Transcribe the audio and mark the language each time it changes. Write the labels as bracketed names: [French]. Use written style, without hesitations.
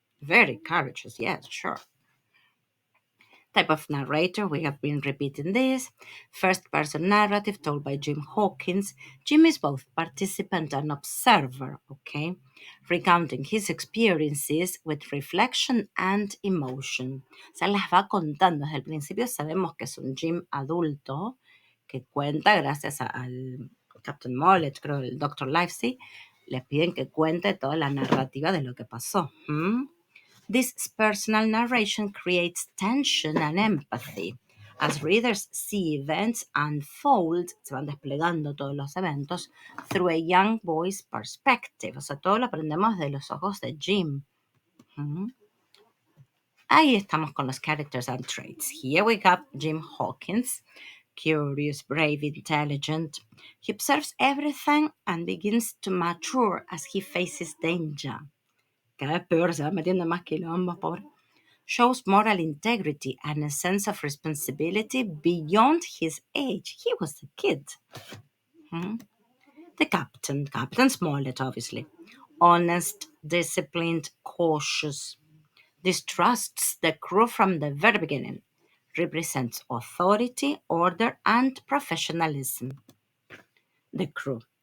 [English] Very courageous, yes, sure. Type of narrator, we have been repeating this. First person narrative told by Jim Hawkins. Jim is both participant and observer, okay? Recounting his experiences with reflection and emotion. [Spanish] O sea, las va contando desde el principio. Sabemos que es un Jim adulto que cuenta gracias al Captain Mollett, creo, el Dr. Livesey. Le piden que cuente toda la narrativa de lo que pasó. [English] This personal narration creates tension and empathy. As readers see events unfold, [Spanish] se van desplegando todos los eventos, [English] through a young boy's perspective. [Spanish] O sea, todo lo aprendemos de los ojos de Jim. Ahí estamos con los [English] characters and traits. Here we have Jim Hawkins, curious, brave, intelligent. He observes everything and begins to mature as he faces danger. [Spanish] Cada vez peor, se va metiendo más quilombo, pobre. [English] Shows moral integrity and a sense of responsibility beyond his age. He was a kid. The Captain Smollett, obviously. Honest, disciplined, cautious. Distrusts the crew from the very beginning. Represents authority, order, and professionalism. The crew.